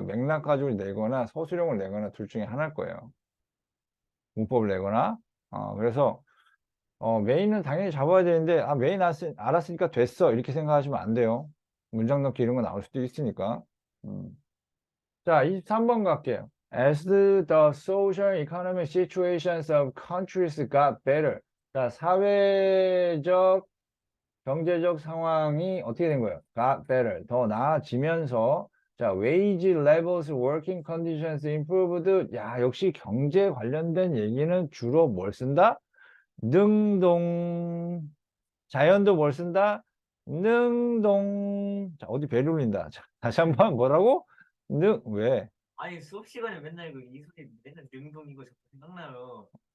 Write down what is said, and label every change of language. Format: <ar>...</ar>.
<ko>맥락 가지고 내거나 서술형을 내거나 둘 중에 하나일 거예요. 문법을 내거나. 그래서 메인은 당연히 잡아야 되는데 메인 알았으니까 됐어 이렇게 생각하시면 안 돼요. 문장 넣기 이런 거 나올 수도 있으니까. 자, 23번 갈게요.</ko> <en>As the social economic situations of countries got better.</en> <ko>자, 사회적 경제적 상황이 어떻게 된 거예요?</ko> <en>got better.</en> <ko>더 나아지면서 자,</ko> <en>wage levels, working conditions improved.</en> <ko>야, 역시 경제 관련된 얘기는 주로 뭘 쓴다? 능동. 자연도 뭘 쓴다? 능동. 자, 어디 배를 울린다. 자, 다시 한번 뭐라고? 왜? 아니 수업 시간에 맨날 그 이소리 맨날 능동 이거 자꾸 생각나요.</ko>